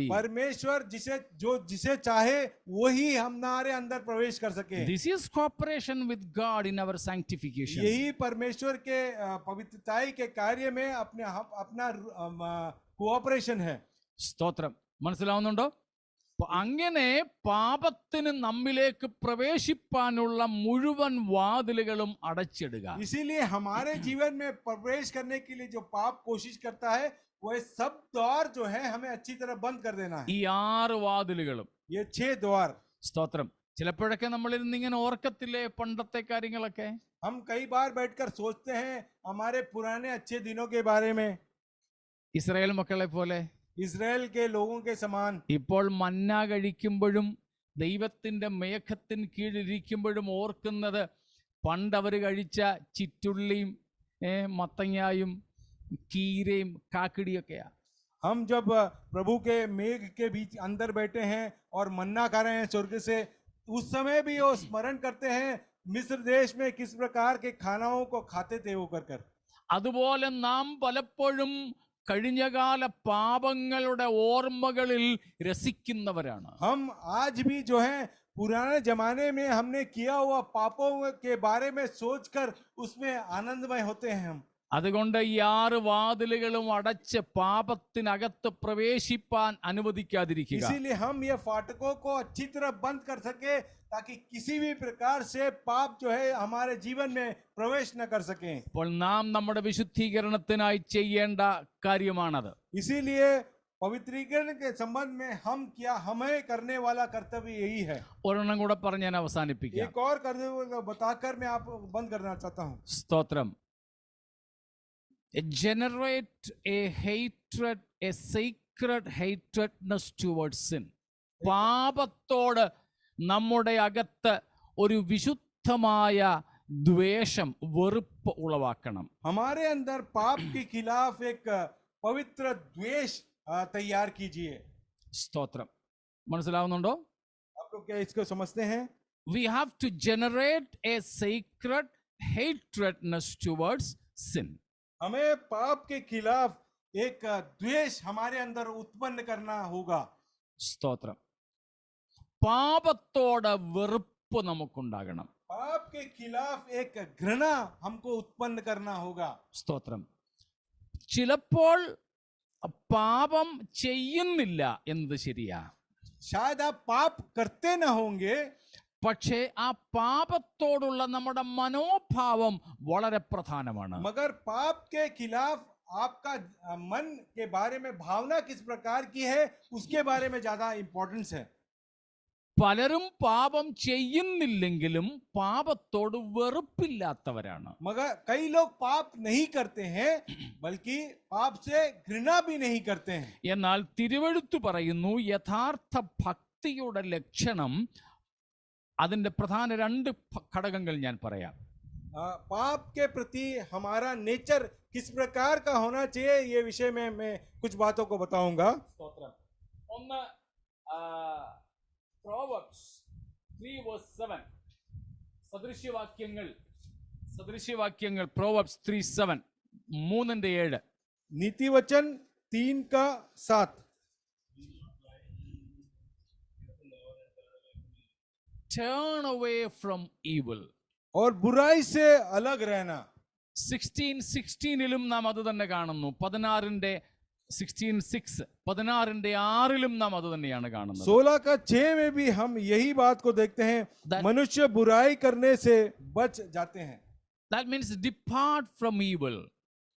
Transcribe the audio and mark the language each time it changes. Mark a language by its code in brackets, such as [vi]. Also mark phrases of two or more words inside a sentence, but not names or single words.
[hi] परमेश्वर जिसे चाहे वही हमारे अंदर प्रवेश कर सके। [en] This is cooperation with God in our sanctification. [hi] यही परमेश्वर के पवित्रताई के कार्य में अपना कोऑपरेशन है। [ml] സ്തോത്രം. മനസ്സിലാവുന്നുണ്ടോ? അങ്ങനെ പാപത്തിന് നമ്മിലേക്ക് പ്രവേശിപ്പാനുള്ള മുഴുവൻ വാതിലുകളും അടച്ചിടുക. [hi] इसीलिए हमारे जीवन में प्रवेश करने के लिए जो पाप कोशिश करता है, वह सब द्वार जो है हमें अच्छी तरह बंद कर देना है। [ml] ഈ 6 വാതിലുകളും. [hi] ये 6 द्वार। [ml] സ്തോത്രം. ചിലപ്പോഴൊക്കെ നമ്മളിരുന്ന് ഇങ്ങനെ ഓർക്കത്തില്ലേ പണ്ടത്തെ കാര്യങ്ങളൊക്കെ? [hi] हम कई बार बैठकर सोचते हैं हमारे पुराने अच्छे दिनों के बारे में। [ml] ഇസ്രായേൽ മക്കളെ പോലെ [hi] इजराइल के लोगों के समान [ml] ഇപ്പോൾ മന്ന കഴിക്കുമ്പോഴും ദൈവത്തിന്റെ മേഘത്തിന് കീഴിലിരിക്കുമ്പോഴും ഓർക്കുന്നത് പണ്ട് അവർ കഴിച്ച ചിറ്റുള്ളിയും മത്തങ്ങായും കീരയും കാക്കിടിയൊക്കെയാ. [hi] हम जब प्रभु के मेघ के बीच अंदर बैठे हैं और मन्ना खा रहे हैं स्वर्ग से, उस समय भी वो स्मरण करते हैं मिस्र देश में किस प्रकार के खानाओं को खाते थे वो कर। [ml] അതുപോലെ നാം പലപ്പോഴും കഴിഞ്ഞകാല പാപങ്ങളുടെ ഓർമ്മകളിൽ രസിക്കുന്നവരാണ്. [hi] हम आज भी जो है पुराने जमाने में हमने किया हुआ पापों के बारे में सोचकर उसमें आनंदमय होते हैं हम। [ml] അതുകൊണ്ട് ഈ 6 വാതിലുകളും അടച്ച് പാപത്തിനകത്ത് പ്രവേശിപ്പാൻ അനുവദിക്കാതിരിക്കുക. [hi] इसीलिए हम ये फाटकों को अच्छी तरह बंद कर सके, ताकि किसी भी प्रकार से पाप जो है हमारे जीवन में प्रवेश न कर सके। [ml] അപ്പോൾ നാം നമ്മുടെ വിശുദ്ധീകരണത്തിനായി ചെയ്യേണ്ട കാര്യമാണത്. [hi] इसीलिए पवित्रीकरण के संबंध में हमें करने वाला कर्तव्य यही है। [ml] ഒരെണ്ണം കൂടെ പറഞ്ഞ് ഞാൻ അവസാനിപ്പിക്കാം. [hi] एक और कर्तव्य बताकर मैं आप बंद करना चाहता हूँ। [ml] സ്തോത്രം. [en] Generate a hatred, a sacred hatredness towards sin. [ml] പാപത്തോട് നമ്മുടെ അകത്ത് ഒരു വിശുദ്ധമായ ദ്വേഷം, വെറുപ്പ് ഉളവാക്കണം. [hi] हमारे अंदर पाप के खिलाफ एक पवित्र द्वेष तैयार कीजिए। [ml] സ്തോത്രം. മനസ്സിലാവുന്നുണ്ടോ? [hi] आप लोग क्या इसको समझते हैं? [en] We have to generate a sacred hatredness towards sin. [hi] हमें पाप के खिलाफ एक द्वेष हमारे अंदर उत्पन्न करना होगा। [ml] സ്തോത്രം. പാപത്തോട് വെറുപ്പ് നമുക്കുണ്ടാകണം. [hi] पाप के खिलाफ एक घृणा हमको उत्पन्न करना होगा। [ml] സ്തോത്രം. ചിലപ്പോൾ പാപം ചെയ്യുന്നില്ല എന്നത് ശരിയാ. [hi] शायद आप पाप करते न होंगे, [ml] പക്ഷേ ആ പാപത്തോടുള്ള നമ്മുടെ മനോഭാവം വളരെ പ്രധാനമാണ്. [hi] मगर पाप के खिलाफ आपका मन के बारे में भावना किस प्रकार की है, उसके बारे में ज्यादा इंपॉर्टेंस है। [ml] പലരും പാപം ചെയ്യുന്നില്ലെങ്കിലും പാപത്തോട് വെറുപ്പില്ലാത്തവരാണ്. [hi] मगर कई लोग पाप नहीं करते हैं, बल्कि पाप से घृणा भी नहीं करते हैं। [ml] എന്നാൽ തിരുവെഴുത്ത് പറയുന്നു യഥാർത്ഥ ഭക്തിയുടെ ലക്ഷണം, അതിന്റെ പ്രധാന 2 ഘടകങ്ങൾ ഞാൻ പറയാം. [hi] पाप के प्रति हमारा नेचर किस प्रकार का होना चाहिए, ये विषय में मैं कुछ बातों को बताऊंगा। [ml] ഒന്ന് Proverbs 3:7 സദൃശ്യവാക്യങ്ങൾ Proverbs 3:7 3:7 [hi] नीति वचन 3:7 [en] Turn away from evil. [hi] और बुराई से अलग रहना। [ml] 16:16 നാം അത് തന്നെ കാണുന്നു. 16:6 നാം അത് തന്നെയാണ് കാണുന്നത്. [hi] 16:6 में भी हम यही बात को देखते हैं, मनुष्य बुराई करने से बच जाते हैं। [en] That means depart from evil.